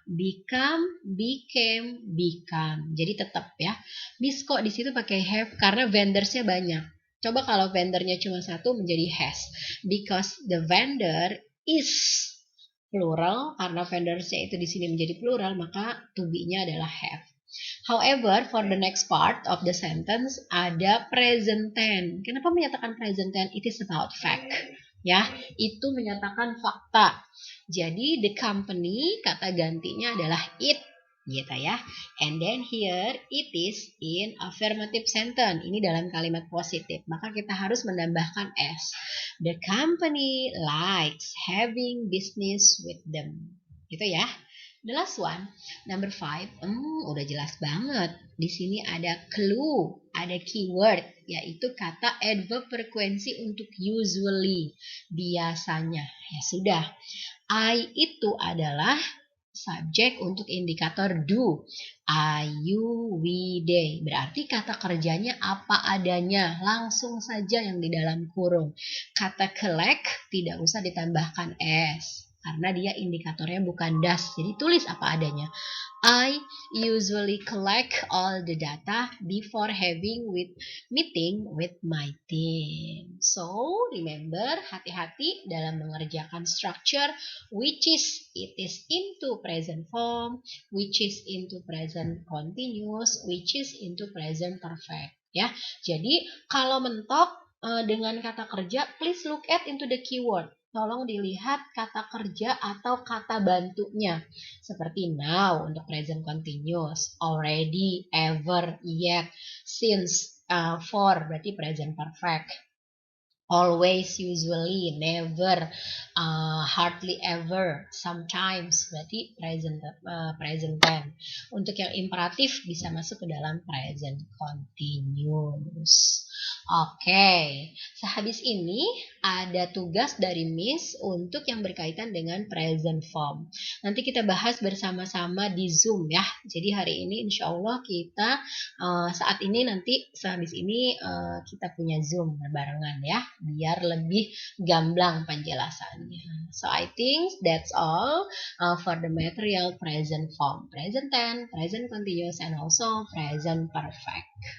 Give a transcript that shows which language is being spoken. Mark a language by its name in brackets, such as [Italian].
[Indonesian] Become, became, become. Jadi tetap ya. Miss kok di situ pakai have karena vendorsnya banyak. Coba kalau vendornya cuma satu menjadi has. [English] Because the vendor is plural, [Indonesian] karena vendorsnya itu di sini menjadi plural, maka to be-nya adalah have. [English] However, for the next part of the sentence ada present tense. [Indonesian] Kenapa menyatakan present tense? [English] It is about fact. [Indonesian] Ya, itu menyatakan fakta. Jadi the company kata gantinya adalah it gitu ya. [English] And then here it is in affirmative sentence. [Indonesian] Ini dalam kalimat positif. Maka kita harus menambahkan s. [English] The company likes having business with them. [Indonesian] Gitu ya. [English] The last one, number 5, [Indonesian] udah jelas banget. Di sini ada clue, ada keyword, yaitu kata adverb frekuensi untuk usually, biasanya. Ya sudah, I itu adalah subjek untuk indikator do. I, you, we, they. Berarti kata kerjanya apa adanya, langsung saja yang di dalam kurung. Kata collect tidak usah ditambahkan s, karena dia indikatornya bukan does. Jadi tulis apa adanya. [English] I usually collect all the data before having meeting with my team. So, remember, [Indonesian] hati-hati dalam mengerjakan [English] structure which is it is into present form, which is into present continuous, which is into present perfect. [Indonesian] Ya, jadi kalau mentok dengan kata kerja, [English] please look at into the keyword. [Indonesian] Tolong dilihat kata kerja atau kata bantunya. Seperti now untuk present continuous, already, ever, yet, since, for berarti present perfect. Always, usually, never, hardly ever, sometimes berarti present tense. Untuk yang imperatif bisa masuk ke dalam present continuous. Oke, sehabis ini ada tugas dari Miss untuk yang berkaitan dengan present form. Nanti kita bahas bersama-sama di Zoom ya. Jadi hari ini insya Allah kita saat ini nanti sehabis ini kita punya Zoom berbarengan ya, biar lebih gamblang penjelasannya. [English] So I think that's all for the material present form, present tense, present continuous, and also present perfect.